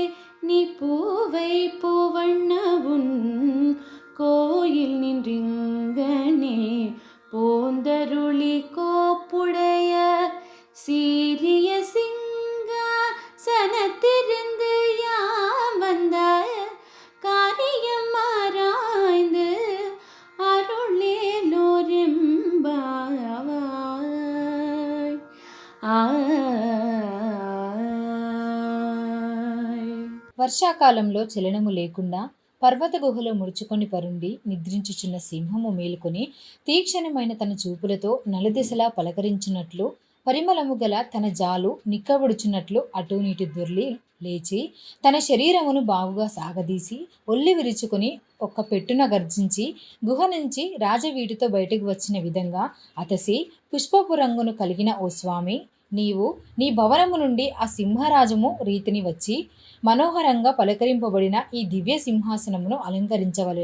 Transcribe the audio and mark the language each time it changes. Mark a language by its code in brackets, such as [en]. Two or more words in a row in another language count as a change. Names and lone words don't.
[ta] நீ பூவை பூவண்ணவுன் கோயில் நின்றிங்கனே போந்தருளி கோப்புடைய சீரிய சிங்காசனத்திருந்து யாம் வந்த காரியம் ஆராய்ந்து அருளேலோரெம்பாவாய். [te] వర్షాకాలంలో చలనము లేకుండా పర్వత గుహలో ముడుచుకొని పరుండి నిద్రించుచున్న సింహము మేలుకొని తీక్షణమైన తన చూపులతో నలుదిశలా పలకరించినట్లు పరిమళము గల తన జాలు నిక్కబడుచున్నట్లు అటూనీటి దొర్లి లేచి తన శరీరమును బాగుగా సాగదీసి ఒల్లి విరుచుకొని ఒక్క పెట్టున గర్జించి గుహ నుంచి రాజవీటితో బయటకు వచ్చిన విధంగా అతసి పుష్పపు రంగును కలిగిన ఓ స్వామి, నీవు నీ భవనము నుండి ఆ సింహరాజము రీతిని వచ్చి మనోహరంగా పలకరింపబడిన ఈ దివ్య సింహాసనమును అలంకరించవలే.